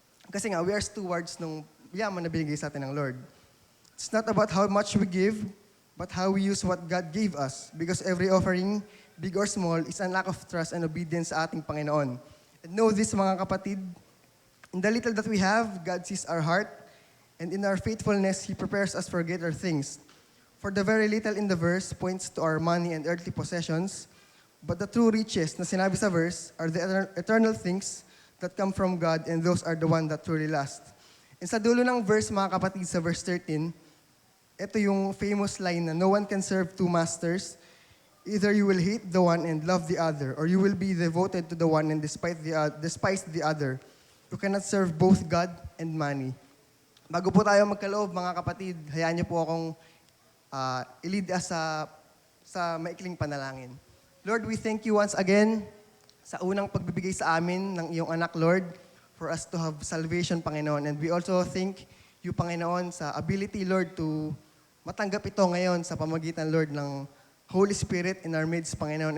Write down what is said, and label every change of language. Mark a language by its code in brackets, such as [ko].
[tl] Kasi nga, [en] we are stewards [tl] ng yaman na binigay sa atin ng Lord. [en] It's not about how much we give, but how we use what God gave us. Because every offering, big or small, is an act of trust and obedience [tl] sa ating Panginoon. [en] And know this, [tl] mga kapatid, [en] in the little that we have, God sees our heart, and in our faithfulness, He prepares us for greater things. For the very little in the verse points to our money and earthly possessions, but the true riches [tl] na sinabi sa verse [en] are the eternal things that come from God, and those are the one that truly last. And [tl] sa dulo ng [en] verse, [tl] mga kapatid, sa [en] verse 13, [tl] ito yung [en] famous line na no one can serve two masters. Either you will hate the one and love the other, or you will be devoted to the one and despise the other. You cannot serve both God and money. [tl] Bago po tayo magkaloob, mga kapatid, hayaan niyo po akong i-lead us sa maikling panalangin. [en] Lord, we thank you once again [tl] sa unang pagbibigay sa amin ng iyong anak, [en] Lord, for us to have salvation, Panginoon. And we also thank you, Panginoon, sa ability, Lord, to [tl] matanggap ito ngayon sa pamagitan, [en] Lord, ng Holy Spirit in our midst, Panginoon.